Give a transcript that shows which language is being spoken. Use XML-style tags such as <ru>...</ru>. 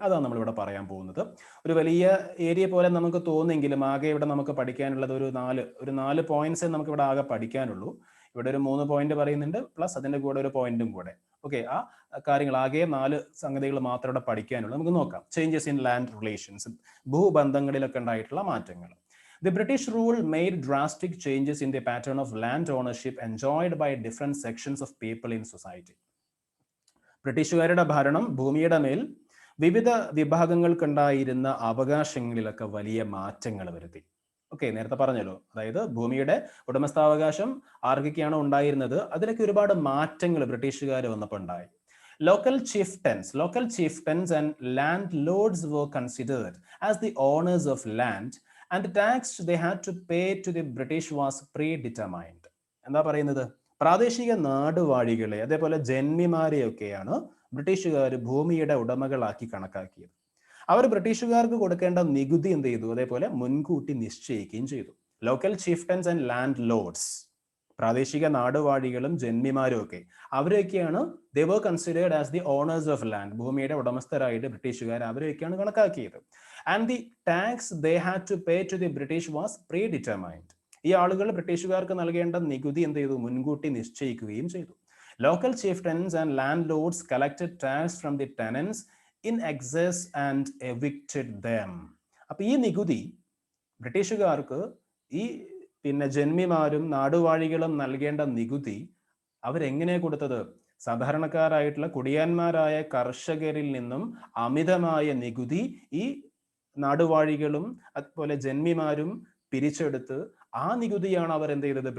<ml>അതാണ് നമ്മളിവിടെ പറയാൻ പോകുന്നത്. ഒരു വലിയ ഏരിയ പോലെ നമുക്ക് തോന്നുമെങ്കിലും ആകെ ഇവിടെ നമുക്ക് പഠിക്കാനുള്ളത് ഒരു നാല് പോയിന്റ്സേ നമുക്ക് ഇവിടെ ആകെ പഠിക്കാനുള്ളൂ. ഇവിടെ ഒരു 3 പോയിന്റ് പറയുന്നുണ്ട്, പ്ലസ് അതിന്റെ കൂടെ ഒരു പോയിന്റും കൂടെ. ഓക്കെ, ആ കാര്യങ്ങൾ ആകെ 4 സംഗതികൾ മാത്രം ഇവിടെ പഠിക്കാനുള്ളൂ. നമുക്ക് നോക്കാം.</ml> <en>changes in land relations,</en> <ml>ഭൂബന്ധങ്ങളിലൊക്കെ ഉണ്ടായിട്ടുള്ള മാറ്റങ്ങൾ.</ml> <en>The British rule made drastic changes in the pattern of land ownership enjoyed by different sections of people in society.</en> <ml>ബ്രിട്ടീഷുകാരുടെ ഭരണം ഭൂമിയുടെ മേൽ വിവിധ വിഭാഗങ്ങൾക്കുണ്ടായിരുന്ന അവകാശങ്ങളിലൊക്കെ വലിയ മാറ്റങ്ങൾ വരുത്തി. ഓക്കെ, നേരത്തെ പറഞ്ഞല്ലോ, അതായത് ഭൂമിയുടെ ഉടമസ്ഥാവകാശം ആർക്കൊക്കെയാണോ ഉണ്ടായിരുന്നത് അതിലൊക്കെ ഒരുപാട് മാറ്റങ്ങൾ ബ്രിട്ടീഷുകാർ വന്നപ്പോൾ ഉണ്ടായി.</ml> <en>Local chieftains and landlords were considered as the owners of land, and the tax they had to pay to the British was predetermined.</en> <ml>എന്താ പറയുന്നത്? പ്രാദേശിക നാടുവാഴികളെ, അതേപോലെ ജന്മിമാരെയൊക്കെയാണ് ബ്രിട്ടീഷുകാർ ഭൂമിയുടെ ഉടമകളാക്കി കണക്കാക്കിയത്. അവർ ബ്രിട്ടീഷുകാർക്ക് കൊടുക്കേണ്ട നികുതി എന്ത് ചെയ്തു? അതേപോലെ മുൻകൂട്ടി നിശ്ചയിക്കുകയും ചെയ്തു.</ml> <en>local chieftains and landlords,</en> <ml>പ്രാദേശിക നാടുവാഴികളും ജന്മിമാരും ഒക്കെ, അവരെയൊക്കെയാണ്</ml> <en>they were considered as the owners of land,</en> <ml>ഭൂമിയുടെ ഉടമസ്ഥരായിട്ട് ബ്രിട്ടീഷുകാർ അവരെയൊക്കെയാണ് കണക്കാക്കിയത്.</ml> <en>And the tax they had to pay to the British was predetermined.</en> <ml>ഈ ആളുകൾ ബ്രിട്ടീഷുകാർക്ക് നൽകേണ്ട നികുതി എന്ത് ചെയ്തു? മുൻകൂട്ടി നിശ്ചയിക്കുകയും ചെയ്തു.</ml> <en>Local chieftains and landlords collected tax from the tenants in excess and evicted them.</en> <ml>അപ്പൊ ഈ നികുതി ബ്രിട്ടീഷുകാർക്ക് ഈ ജന്മിമാരും നാടുവാഴികളും നൽകേണ്ട നികുതി അവരെങ്ങനെ കൊടുത്തത്? സാധാരണക്കാരായിട്ടുള്ള കുടിയാന്മാരായ കർഷകരിൽ നിന്നും അമിതമായ നികുതി ഈ നാടുവാഴികളും അതുപോലെ ജന്മിമാരും പിരിച്ചെടുത്ത് ആ നികുതിയാണ് അവർ എന്ത് ചെയ്തത്?</ml>